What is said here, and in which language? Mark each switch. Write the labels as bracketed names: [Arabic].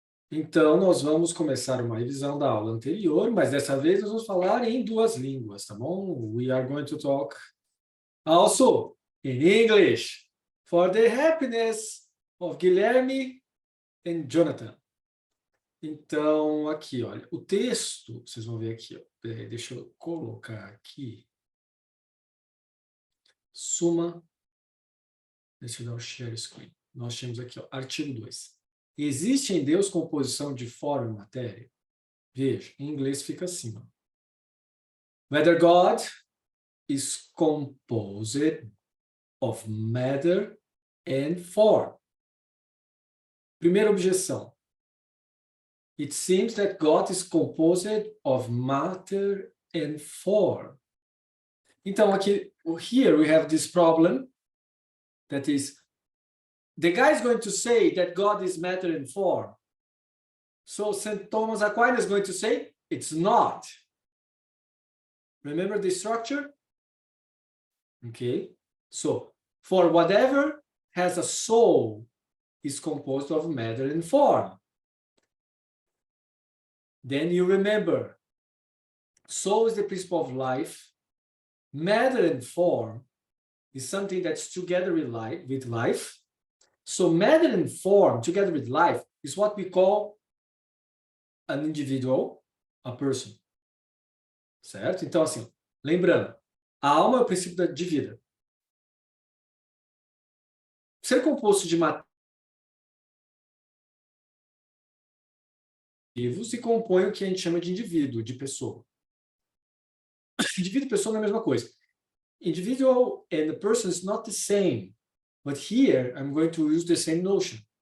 [Portuguese] Então, nós vamos começar uma revisão da aula anterior, mas dessa vez nós vamos falar em duas línguas, tá bom? [English] We are going to talk also in English for the happiness of Guilherme and Jonathan. [Portuguese] Então, aqui, olha, o texto, vocês vão ver aqui, ó, deixa eu colocar aqui. Deixa eu dar o share screen. Nós temos aqui, ó, artigo 2. Existe em Deus composição de forma e matéria? Veja, em inglês fica assim, ó. [English] Whether God is composed of matter and form. [Portuguese] Primeira objeção. [English] It seems that God is composed of matter and form. [Portuguese] Então, aqui, [English] here we have this problem that is, the guy is going to say that God is matter and form. So St. Thomas Aquinas is going to say, it's not. Remember the structure? Okay. So, for whatever has a soul is composed of matter and form. Then you remember, soul is the principle of life. Matter and form is something that's together with life. So matter and form together with life is what we call an individual, a person. [Portuguese] Certo? Então, assim, lembrando, a alma é o princípio de vida. Ser composto de matéria e compõe o que a gente chama de indivíduo, de pessoa. Indivíduo e pessoa não é a mesma coisa. [English] Individual and the person is not the same. But here, I'm going to use the same notion.